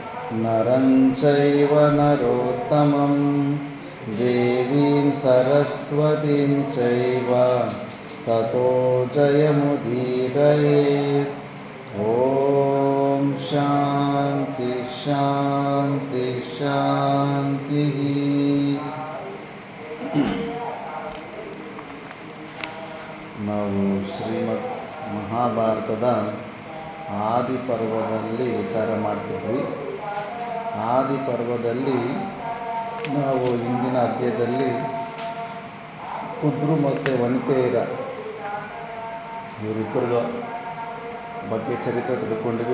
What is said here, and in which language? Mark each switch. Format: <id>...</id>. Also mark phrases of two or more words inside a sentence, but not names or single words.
<sa>ನರಂ ಚೈವ ನರೋತ್ತಮಂ ದೇವೀಂ ಸರಸ್ವತೀಂ ಚೈವ ತತೋ ಜಯಮುದೀರಯೇತ್. ಓಂ ಶಾಂತಿ ಶಾಂತಿ ಶಾಂತಿ.</sa> <kn>ನಾವು ಶ್ರೀಮದ್ ಮಹಾಭಾರತದ ಆದಿಪರ್ವದಲ್ಲಿ ವಿಚಾರ ಮಾಡ್ತಿದ್ವಿ. ಆದಿಪರ್ವದಲ್ಲಿ ನಾವು ಇಂದಿನ ಅಧ್ಯಾಯದಲ್ಲಿ ಕುದ್ರು ಮತ್ತು ವನಿತೆಯರ ಇವರಿಬ್ಬರ ಬಗ್ಗೆ ಚರಿತ್ರೆ ತಿಳ್ಕೊಂಡಿವಿ.</kn>